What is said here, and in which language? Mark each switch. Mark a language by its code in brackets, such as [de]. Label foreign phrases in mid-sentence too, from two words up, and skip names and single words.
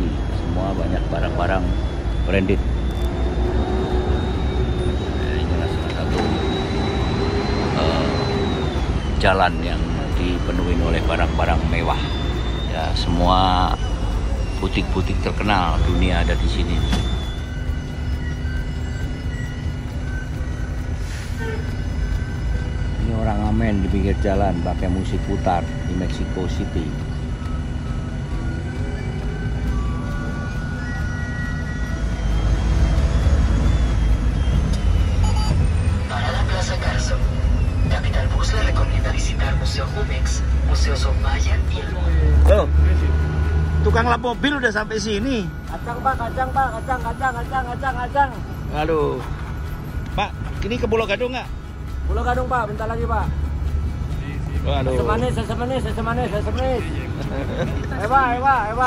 [id] Semua banyak barang-barang branded. Ini salah satu jalan yang dipenuhi oleh barang-barang mewah. Ya, semua butik-butik terkenal dunia ada di sini. Orang ngamen di pinggir jalan pakai musik putar di Mexico City. [es] Parada Plaza Carso. Capital Bus le recomienda visitar Museo Jumex, Museo Sombaya y el [id] Oh, tukang lap mobil udah sampai sini. Kacang pak, kacang pak, kacang. Aduh, Pak, ini ke Pulau Gadung nggak? Pulau Gadung pak, bentar lagi pak. Waduh. Sesemanis. Ayo pak.